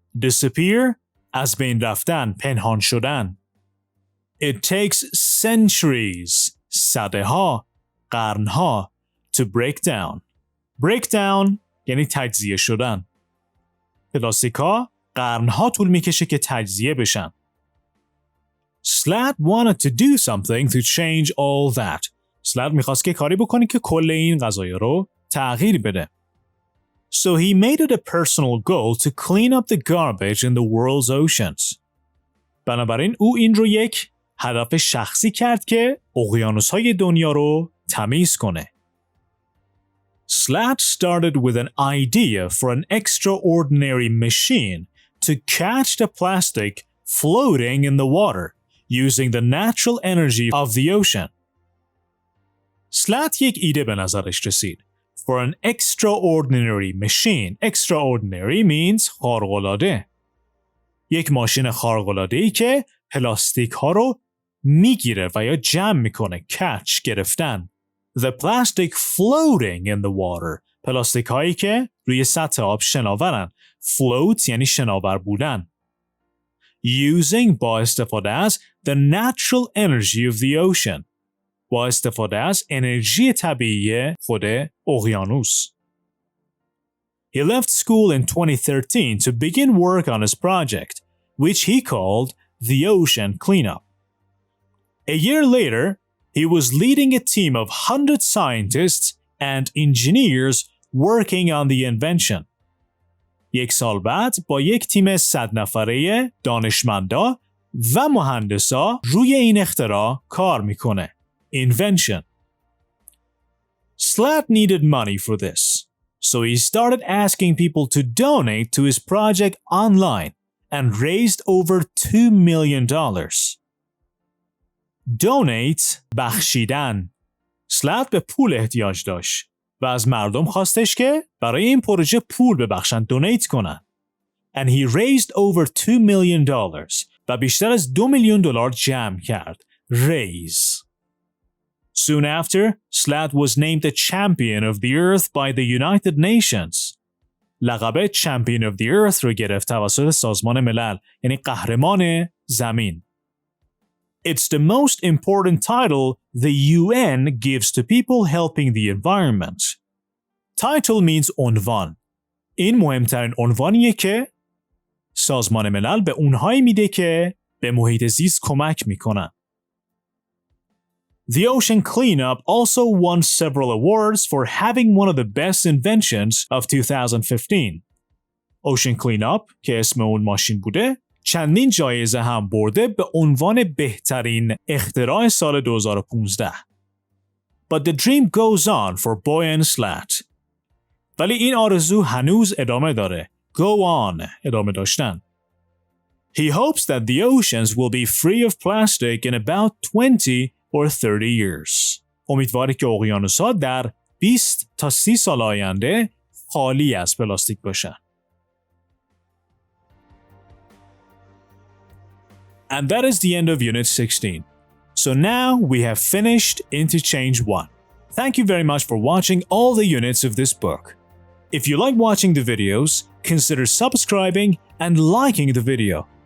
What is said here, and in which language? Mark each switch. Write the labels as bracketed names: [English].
[Persian] Disappear از بین رفتن، پنهان شدن. [English] It takes centuries, [Persian] صدها، قرنها, [English] to break down. Break down [Persian] یعنی تجزیه شدن. پلاستیک‌ها قرنها طول میکشه که تجزیه بشن. [English] Slat wanted to do something to change all that. [Persian] Slat میخواست که کاری بکنه که کل این قضایا رو تغییر بده. [English] So he made it a personal goal to clean up the garbage in the world's oceans. [Persian] بنابراین او این رو یک هدف شخصی کرد که اقیانوس‌های دنیا رو تمیز کنه. [English] Slat started with an idea for an extraordinary machine to catch the plastic floating in the water using the natural energy of the ocean. [Persian] Slat یک ایده به نظرش رسید. [English] For an extraordinary machine. Extraordinary means خارق‌العاده. [Persian] یک ماشین خارق‌العاده‌ای که پلاستیک ها رو میگیره و یا جمع میکنه. [English] Catch گرفتن. The plastic floating in the water. [Persian] پلاستیک هایی که روی سطح آب شناورن. Float یعنی شناور بودن. [English] Using [Persian] با استفاده از [English] the natural energy of the ocean. [Persian] با استفاده از انرژی طبیعی خود اقیانوس. [English] He left school in 2013 to begin work on his project, which he called the Ocean Cleanup. A year later, he was leading a team of 100 scientists and engineers working on the invention. [Persian] یک سال بعد با یک تیم 100 نفره دانشمندا و مهندسا روی این اختراع کار میکنه. [English] Invention. Slat needed money for this, so he started asking people to donate to his project online and raised over $2 million. Donate بخشیدن. [Persian] Slat به پول احتیاج داشت و از مردم خواستش که برای این پروژه پول ببخشن، دونیت کنن. [English] And he raised over $2 million [Persian] و بیشتر از $2 میلیون جمع کرد. [English] Raise. Soon after, Slat was named the champion of the earth by the United Nations. [Persian] لقب Champion of the Earth رو گرفت توسط سازمان ملل، یعنی قهرمان زمین. [English] It's the most important title the UN gives to people helping the environment. Title means [Persian] عنوان. این مهمترین عنوانیه که سازمان ملل به اونهایی میده که به محیط زیست کمک میکنن. [English] The Ocean Cleanup also won several awards for having one of the best inventions of 2015. [Persian] Ocean Cleanup که اسم اون ماشین بوده، چندین جایزه هم برده به عنوان بهترین اختراع سال 2015. [English] But the dream goes on for Boy and Slat. [Persian] ولی این آرزو هنوز ادامه داره. [English] Go on، [Persian] ادامه داشتن. [English] He hopes that the oceans will be free of plastic in about 20 or 30 years. [Persian] امیدواره که اقیانوس‌ها در 20 تا 30 سال آینده خالی از پلاستیک باشن. [English] And that is the end of Unit 16. So now we have finished Interchange 1. Thank you very much for watching all the units of this book. If you like watching the videos, consider subscribing and liking the video.